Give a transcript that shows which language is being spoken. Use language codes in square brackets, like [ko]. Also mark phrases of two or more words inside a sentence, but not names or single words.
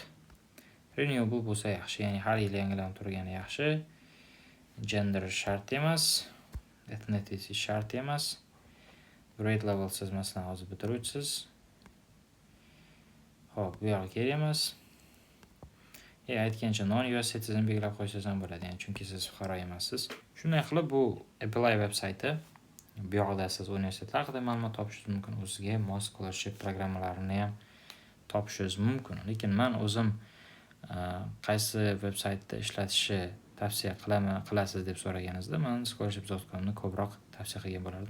[uz] Renewable bo'lsa yaxshi, ya'ni har yil yangilanib turgani yaxshi. Gender shart emas, ethnicity shart emas. [en] Grade level [uz] siz masalan hozir bitiruvchisiz. Xo'p, bu yo'q kerak emas. Aytgancha [en] non-US citizen [uz] belgilab qo'ysangiz ham bo'ladi, ya'ni chunki siz fuqaro emassiz. Shunday qilib bu Apply veb-sayti. Bu yoqda siz universitetlar haqida ma'lumot topishingiz mumkin, o'zingizga mos scholarship programmalarini ham topishingiz mumkin. Lekin men o'zim qaysi veb-saytda ishlatishni tavsiya qilasiz deb so'raganingizda, men scholarship.com ni ko'proq tavsiya qilgan bo'lardim.